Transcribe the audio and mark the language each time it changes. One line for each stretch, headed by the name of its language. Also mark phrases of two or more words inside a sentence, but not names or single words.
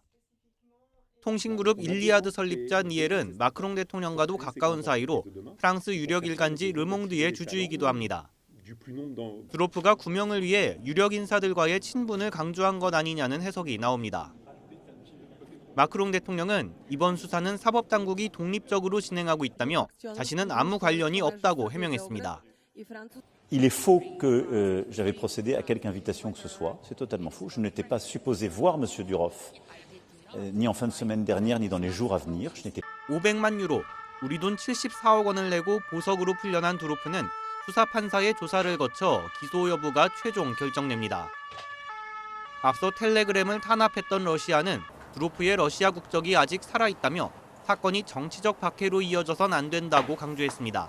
Korean: 통신그룹 일리아드 설립자 니엘은 마크롱 대통령과도 가까운 사이로 프랑스 유력 일간지 르몽드의 주주이기도 합니다. 두로프가 구명을 위해 유력 인사들과의 친분을 강조한 것 아니냐는 해석이 나옵니다. 마크롱 대통령은 이번 수사는 사법당국이 독립적으로 진행하고 있다며 자신은 아무 관련이 없다고 해명했습니다.
French: Il est faux que j'avais procédé à quelque invitation que ce soit. C'est totalement faux. Je n'étais pas supposé voir M. Duroff, ni en fin de semaine dernière, ni dans les jours à venir.
Korean: 500만 유로, 우리 돈 74억 원을 내고 보석으로 풀려난 두로프는 수사 판사의 조사를 거쳐 기소 여부가 최종 결정됩니다. 앞서 텔레그램을 탄압했던 러시아는 두로프의 러시아 국적이 아직 살아있다며 사건이 정치적 박해로 이어져선 안 된다고 강조했습니다.